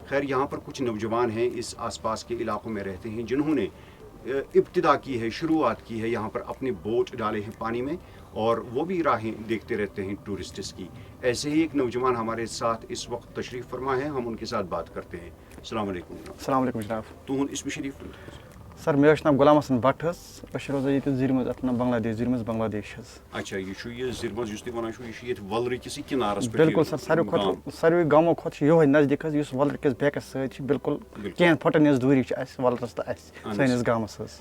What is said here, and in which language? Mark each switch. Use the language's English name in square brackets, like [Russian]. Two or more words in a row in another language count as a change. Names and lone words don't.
[Urdu] خیر، یہاں پر کچھ نوجوان ہیں، اس آس پاس کے علاقوں میں رہتے ہیں، جنہوں نے ابتدا کی ہے، شروعات کی ہے، یہاں پر اپنے بوٹ ڈالے ہیں پانی میں اور وہ بھی راہیں دیکھتے رہتے ہیں ٹورسٹس کی۔ ایسے ہی ایک نوجوان ہمارے ساتھ اس وقت تشریف فرما ہے، ہم ان کے ساتھ بات کرتے ہیں۔ [Arabic] السلام علیکم جناب. السلام علیکم جناب. [Kashmiri] تُہُنٛد اسمِ شریٖف سر مےٚ حظ چھُ ناو غلام حسن بٹ حظ. أسۍ چھِ روزان ییٚتہِ زیٖرِ منٛز اَتھ ناو بنٛگلادیش زیٖرِ منٛز بنٛگلادیش حظ. اچھا یہِ چھُ یہِ زِرمَس یُس تُہۍ وَنان چھُو یہِ چھُ ییٚتہِ وَلرٕکِسٕے کِنارَس پٮ۪ٹھ بِلکُل سر ساروی گامو کھۄتہٕ چھُ یِہوے نزدیٖک حظ یُس وَلرٕ کِس بیکَس سۭتۍ چھِ بِلکُل کینٛہہ پھٕٹَن ہٕنٛز دوٗری چھِ اَسہِ وَلرَس تہٕ اَسہِ سٲنِس گامَس حظ.